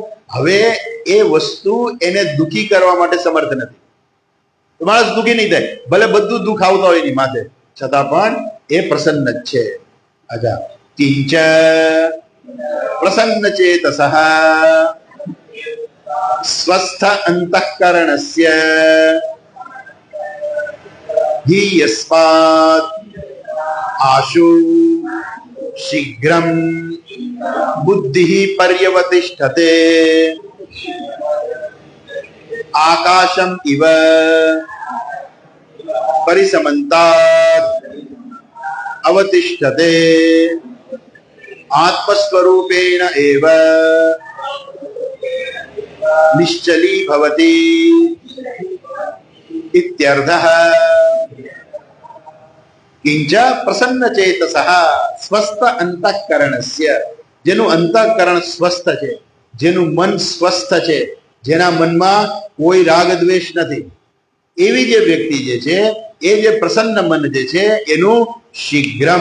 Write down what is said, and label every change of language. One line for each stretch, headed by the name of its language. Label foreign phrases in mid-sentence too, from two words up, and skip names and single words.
Gujarati: હવે એ વસ્તુ એને દુઃખી કરવા માટે સમર્થ નથી. તો માણસ દુઃખી નહીં થાય, ભલે બધું દુઃખ આવતા હોય એની માથે, છતાં પણ એ પ્રસન્ન જ છે.
Sanskrit: अजा किंच प्रसन्न चेतसः स्वस्थ अन्तःकरणस्य हि यस्मात् आशु शीघ्रं बुद्धिः पर्यवतिष्ठते आकाशम् इव परिसमन्तात् अवतिष्ठते आत्मस्वरूपेण एव निश्चली भवति इत्यर्थः. किंच प्रसन्न चेतसः स्वस्थ अन्तःकरणस्य.
Gujarati: જેનું અંતઃકરણ સ્વસ્થ છે, જેનું મન સ્વસ્થ છે, જેના મનમાં કોઈ રાગ દ્વેષ નથી, એવી જે વ્યક્તિ જે છે એ જે પ્રસન્ન મન જે છે એનું શીઘ્રમ.